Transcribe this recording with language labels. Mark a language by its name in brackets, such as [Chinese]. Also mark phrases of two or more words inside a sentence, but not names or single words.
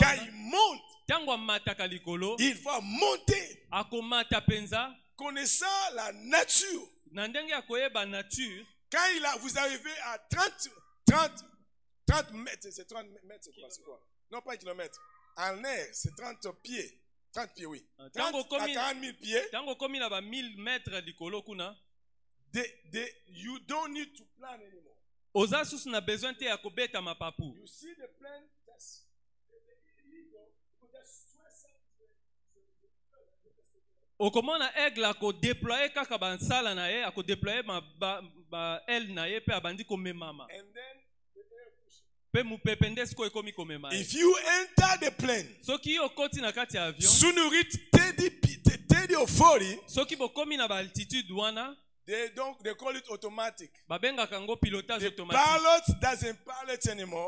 [French] il monte, il va monter connaissant la nature. Quand vous arrivez à 30 mètres, c'est 30 mètres, c'est quoi? Non, pas un kilomètre. En air, c'est 30 pieds. 30 pieds, oui. 30 à 40 000 pieds. [English] You don't need to plan anymore. You see the plan, just [Lingala] okomona aigle ako déployer kaka bansala na ye, ako déployer ba aile na ye pe abandi komemama. [English] And then if you enter the plane, soon you reach 30 or 40, they call it automatic. The pilot doesn't pilot anymore.